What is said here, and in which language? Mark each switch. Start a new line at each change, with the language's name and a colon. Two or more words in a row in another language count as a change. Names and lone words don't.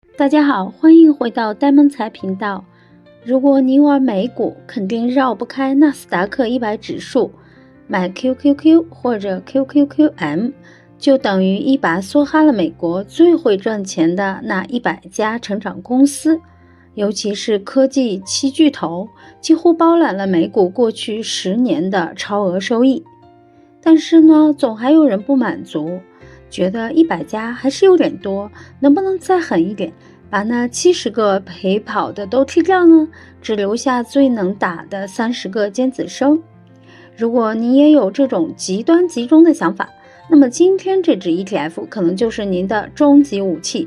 Chinese: 大家好，歡迎回到呆萌財頻道。如果你玩美股，肯定繞不開納斯達克100指數，買 QQQ 或者 QQQM 就等於一把梭哈了美國最會賺錢的那100家成長公司，尤其是科技七巨頭，幾乎包攬了美股過去10年的超額收益。但是呢，總還有人不滿足，覺得100家還是有點多，能不能再狠一點，把那70個陪跑的都踢掉呢？只留下最能打的30個尖子生。如果你也有這種極端集中的想法，那麼今天這支 ETF 可能就是您的終極武器。